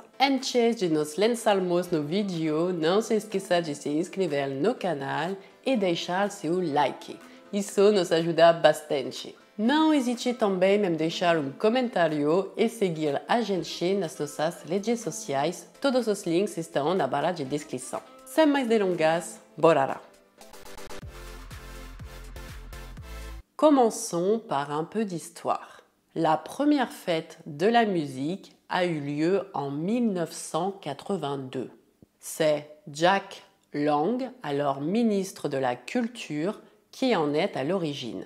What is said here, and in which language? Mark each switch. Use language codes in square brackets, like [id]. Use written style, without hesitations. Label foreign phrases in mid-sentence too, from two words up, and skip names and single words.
[pt] Antes de nos lançarmos no vídeo, não se esqueça de se inscrever no canal e deixar seu like. Isso nos ajuda bastante. Não hesite também em deixar comentário e seguir a gente nas nossas redes sociais. Todos os links estão na barra de descrição. Sem mais delongas, bora lá! [fr] Commençons par un peu d'histoire. La première fête de la musique a eu lieu en 1982. C'est Jack Lang, alors ministre de la Culture, qui en est à l'origine.